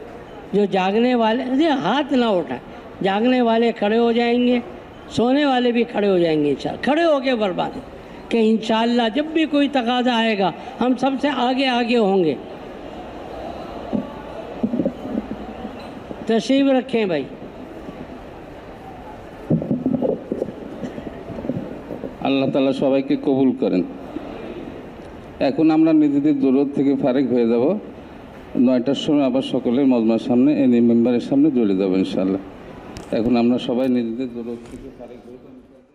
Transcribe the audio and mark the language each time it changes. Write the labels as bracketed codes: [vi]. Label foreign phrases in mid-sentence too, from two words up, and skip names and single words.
[ur] جو جاگنے والے ہاتھ نہ اٹھائیں، جاگنے والے کھڑے ہو جائیں گے، سونے والے بھی کھڑے ہو جائیں گے انشاءاللہ، کھڑے ہو کے برباد کہ انشاءاللہ جب بھی کوئی تقاضا آئے گا ہم سب سے آگے ہوں گے۔ تشریف رکھیں بھائی۔ [bn] আল্লাহ তাআলা সবাইকে কবুল করেন। এখন আমরা নিজেদের জরুরত থেকে ফারেক হয়ে যাব, 9টার সময় আবার সকলের মজমার সামনে মেম্বারের সামনে চলে যাব ইনশাআল্লাহ। এখন আমরা সবাই নিজেদের জরুরত থেকে ফারেক হয়ে যাব।